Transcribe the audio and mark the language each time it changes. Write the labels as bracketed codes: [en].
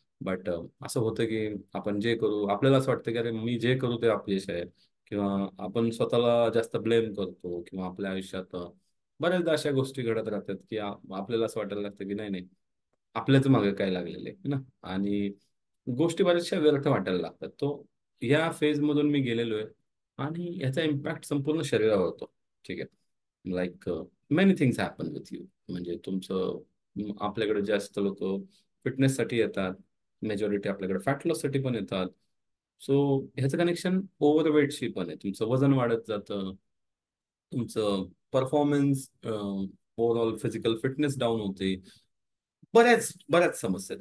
[mr] But असं होतं की आपण जे करू आपल्याला असं वाटतं की अरे मी जे करू ते अपयश आहे, किंवा आपण स्वतःला जास्त ब्लेम करतो, किंवा आपल्या आयुष्यात बऱ्याचदा अशा गोष्टी घडत राहतात की आपल्याला असं वाटायला लागतं की नाही नाही आपल्याच मागे काय लागलेलं आहे ना. आणि गोष्टी बऱ्याचशा व्यर्थ वाटायला लागतात. तो या फेज मधून मी गेलेलो आहे आणि याचा इम्पॅक्ट संपूर्ण शरीरावर होतो. ठीक आहे. [en] Like many things happen with you. [mr] म्हणजे तुमचं आपल्याकडे जास्त लोक फिटनेससाठी येतात, मेजॉरिटी आपल्याकडे फॅट लॉससाठी पण येतात. सो ह्याचं कनेक्शन ओव्हरवेटशी पण आहे. तुमचं वजन वाढत जातं, तुमचं performance overall physical fitness down होते, बऱ्याच बऱ्याच समस्या आहेत.